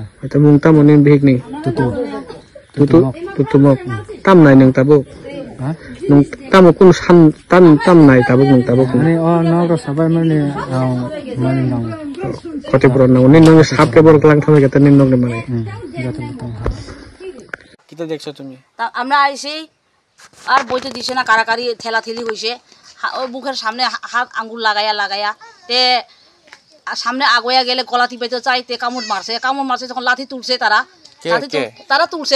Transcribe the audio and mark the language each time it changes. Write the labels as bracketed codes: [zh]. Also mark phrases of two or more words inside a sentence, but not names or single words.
[trp] eta mung tam nin bihik ni tutu mok tam nai nang tabo ha nung tam kun san tam nai tabo nung tabo ani o no sabai mani mani nang kote bro nang nin nang sap ke borok lang thame gata nin nong ne mane যত বতং [bn] কিটা দেখছো তুমি আমরা আইছি আর বইতে দিছে না কারাকারি ঠেলাঠেলি হইছে ওই বুকের সামনে হাত আঙ্গুল লাগায়া তে সামনে আগোয়া গেলে গলা টিপাইতে চাই তে কামড় মারছে যখন লাঠি তুলছে তারা তুলছে